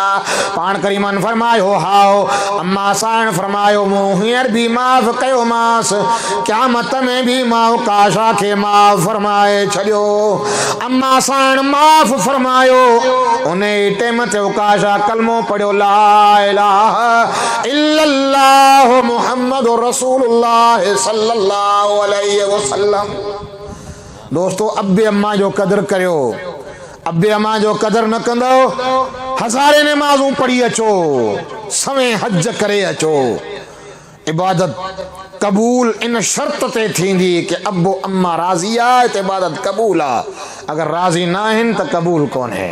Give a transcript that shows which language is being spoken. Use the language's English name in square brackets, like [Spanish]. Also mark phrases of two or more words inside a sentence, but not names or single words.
[Sindhi] पाण करीमन फरमायो हाओ। अम्मा साइण फरमायो मूं हींअर बि माफ़ कयो मांसि, क़यामत में बि मां उकाशा खे माफ़ फरमाए छॾियो। अम्मा साइण माफ़ फरमायो। उन टाइम ते उकाशा कलमो पढ़ियो, [Arabic] لا إله إلا الله محمد رسول الله صلى الله عليه وسلم. [Sindhi] दोस्तो अबे अम्मा जो क़दुरु करियो। अबे अम्मा जो क़दुरु न कंदो, हज़ारे नमाज़ूं पढ़ी अचो, सवें हज करे अचो। इबादत क़बूल इन शर्त ते थींदी कि अबो अम्मा राज़ी आहे त इबादत क़बूल आहे, अगर राज़ी न आहिनि त क़बूल कोन्हे।